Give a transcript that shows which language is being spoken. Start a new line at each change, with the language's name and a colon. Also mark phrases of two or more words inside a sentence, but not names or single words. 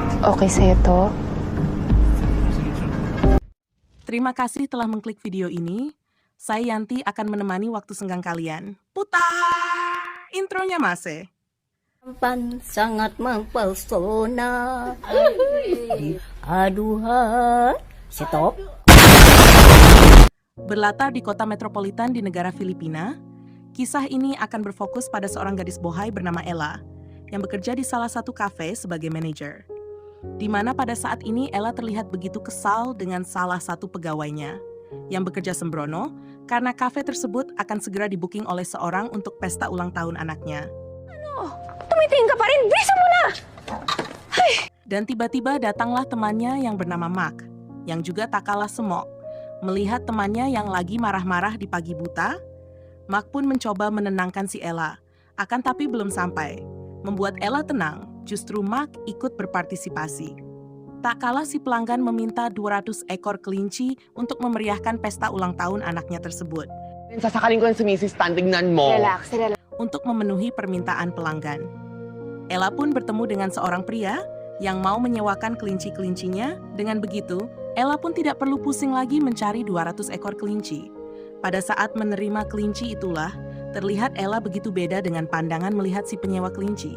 Filipino: okay sa'yo to?
Indonesian: Terima kasih telah mengklik video ini. Saya Yanti akan menemani waktu senggang kalian. Putar! Intronya Mase. Tampan sangat mempesona. Aduhai. Stop. Berlatar di kota metropolitan di negara Filipina, kisah ini akan berfokus pada seorang gadis bohai bernama Ella yang bekerja di salah satu kafe sebagai manajer. Di mana pada saat ini Ella terlihat begitu kesal dengan salah satu pegawainya yang bekerja sembrono karena kafe tersebut akan segera di-booking oleh seorang untuk pesta ulang tahun anaknya.
Filipino: Tumitingin ka pa rin! Bilisan mo na!
Indonesian: Dan tiba-tiba datanglah temannya yang bernama Mark, yang juga tak kalah semok. Melihat temannya yang lagi marah-marah di pagi buta, Mark pun mencoba menenangkan si Ella. Akan tapi belum sampai. Membuat Ella tenang, justru Mark ikut berpartisipasi. Tak kalah si pelanggan meminta 200 ekor kelinci untuk memeriahkan pesta ulang tahun anaknya tersebut.
Filipino: Sasakaling ko yan si Mrs. Tan, tignan mo. Relax.
Indonesian: Untuk memenuhi permintaan pelanggan. Ella pun bertemu dengan seorang pria yang mau menyewakan kelinci-kelincinya. Dengan begitu, Ella pun tidak perlu pusing lagi mencari 200 ekor kelinci. Pada saat menerima kelinci itulah, terlihat Ella begitu beda dengan pandangan melihat si penyewa kelinci.